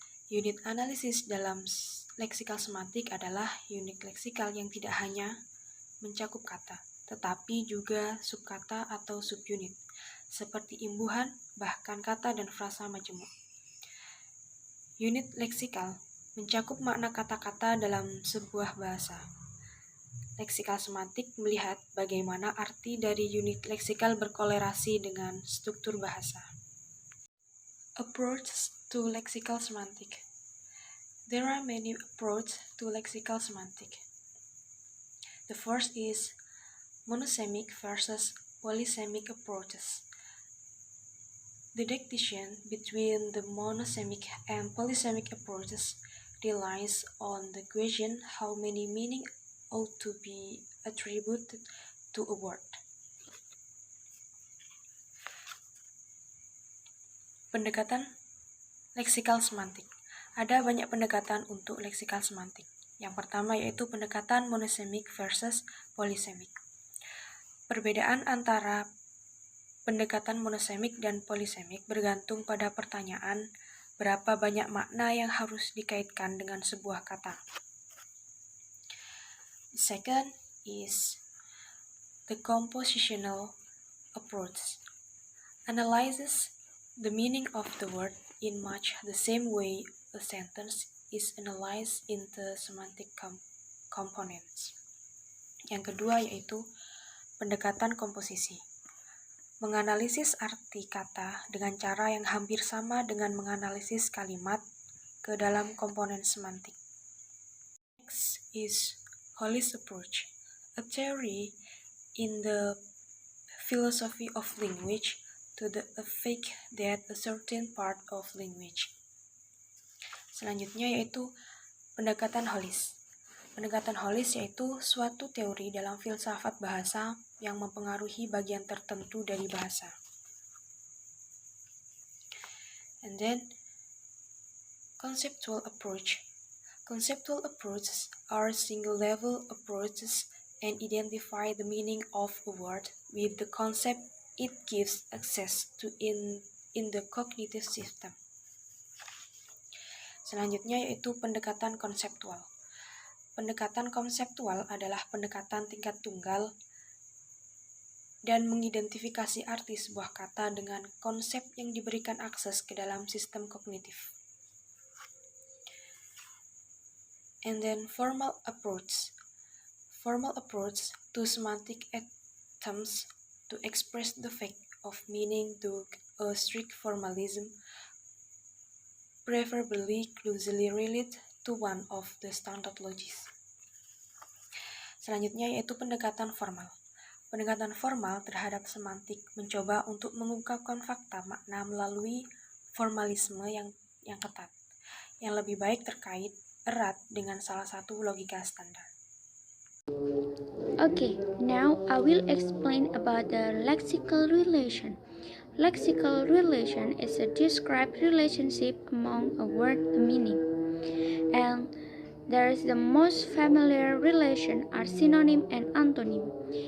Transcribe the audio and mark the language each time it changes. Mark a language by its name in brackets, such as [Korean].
[Indonesian] Unit analisis dalam leksikal semantik adalah unit leksikal yang tidak hanya mencakup kata, tetapi juga subkata atau subunit, seperti imbuhan, bahkan kata dan frasa majemuk. Unit leksikal mencakup makna kata-kata dalam sebuah bahasa. Leksikal semantik melihat bagaimana arti dari unit leksikal berkolerasi dengan struktur bahasa. [English] Approaches to lexical semantic. There are many approaches to lexical semantic. The first is monosemic versus polysemic approaches. The distinction between the monosemic and polysemic approaches relies on the question how many meanings ought to be attributed to a word. [Indonesian] Pendekatan leksikal semantik. Ada banyak pendekatan untuk leksikal semantik. Yang pertama yaitu pendekatan monosemik versus polysemik. Perbedaan antara pendekatan monosemik dan polysemik bergantung pada pertanyaan berapa banyak makna yang harus dikaitkan dengan sebuah kata. [English] The second is the compositional approach. Analyzes the meaning of the word in much the same way a sentence is analyzed into semantic components. [Indonesian] Yang kedua yaitu pendekatan komposisi. Menganalisis arti kata dengan cara yang hampir sama dengan menganalisis kalimat ke dalam komponen semantik. [English] Next is Hollis approach, a theory in the philosophy of language to the effect that a certain part of language. [Indonesian] Selanjutnya yaitu pendekatan Hollis. Pendekatan Hollis yaitu suatu teori dalam filsafat bahasa yang mempengaruhi bagian tertentu dari bahasa. [English] And then conceptual approach. Conceptual approaches are single-level approaches and identify the meaning of a word with the concept it gives access to in the cognitive system. [Indonesian] Selanjutnya yaitu pendekatan konseptual. Pendekatan konseptual adalah pendekatan tingkat tunggal dan mengidentifikasi arti sebuah kata dengan konsep yang diberikan akses ke dalam sistem kognitif. [English] And then formal approach. Formal approach to semantic attempts to express the fact of meaning to a strict formalism, preferably closely related to one of the standard logics. [Indonesian] Selanjutnya yaitu pendekatan formal. Pendekatan formal terhadap semantik mencoba untuk mengungkapkan fakta makna melalui formalisme yang ketat, yang lebih baik terkait erat dengan salah satu logika standar. [English] Okay, now I will explain about the lexical relation. Lexical relation is a described relationship among a word and meaning. And there is the most familiar relation are synonym and antonym.